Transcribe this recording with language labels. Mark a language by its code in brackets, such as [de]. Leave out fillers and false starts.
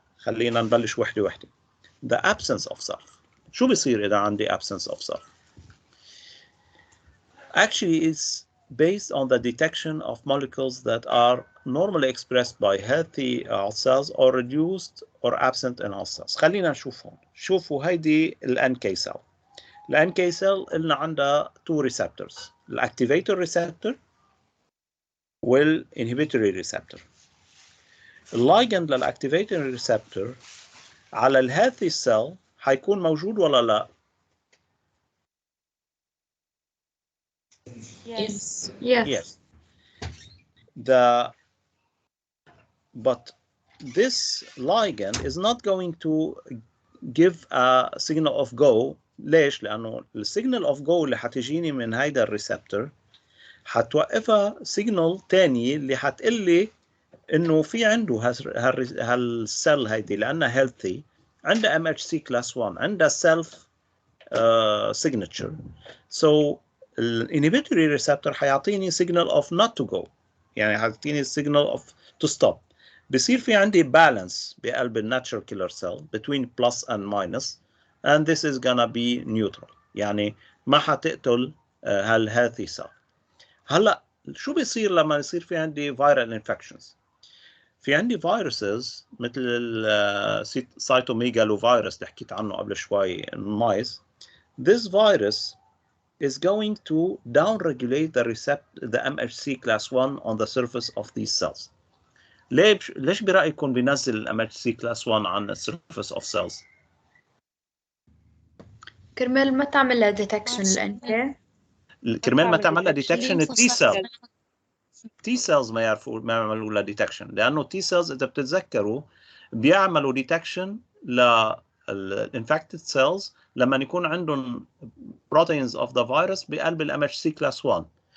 [ar] خلينا نبلش وحده وحده. [en] The absence of self. [ar] شو بيصير إذا عندي [en] absence of self؟ Actually, it's based on the detection of molecules that are normally expressed by healthy cells or reduced or absent in healthy cells. [ar] خلينا نشوف هون. شوفوا هيدي ال NK cell. ال NK cell قلنا عندها two receptors. ال activator receptor وال inhibitory receptor. اللايجند لل activator receptor على ال healthy cell حيكون موجود ولا لا؟ [en] Yes. Yes. But this ligand is not going to give a signal of go. [ar] ليش؟ لأنه السيجنال of go اللي حتجيني من هيدا الريسبتور حتوقفها سيجنال تاني اللي حتقلي إنه في عنده هالسيل هيدي لأنها healthy عندها MHC class 1 عندها self signature. So الانهبيتوري ريسبتور حيعطيني [en] signal of not to go، [ar] يعني حيعطيني [en] signal of to stop. [ar] بصير في عندي balance بقلب الناتشرال كيلر سيل [en] between plus and minus and this is gonna be neutral، [ar] يعني ما حتقتل هالهيلثي سيل. هلا شو بيصير لما يصير في عندي viral infections؟ في عندي فيروسز مثل السيتوميجالو فيروس اللي حكيت عنه قبل شوي المايس. [en] This virus is going to downregulate the MHC class 1 on the surface of these cells. [ar] ليش برأيكم بينزل ال MHC class 1 عن surface of cells؟ كرمال ما تعمل لها detection ال NK. كرمال ما تعمل لها detection التي سيل. تي سيلز ما يعملوا لها detection، لأنه التي سيلز إذا بتتذكروا بيعملوا detection للinfected cells لما يكون عندهم [en] proteins of the virus [ar] بقلب ال MHC class 1.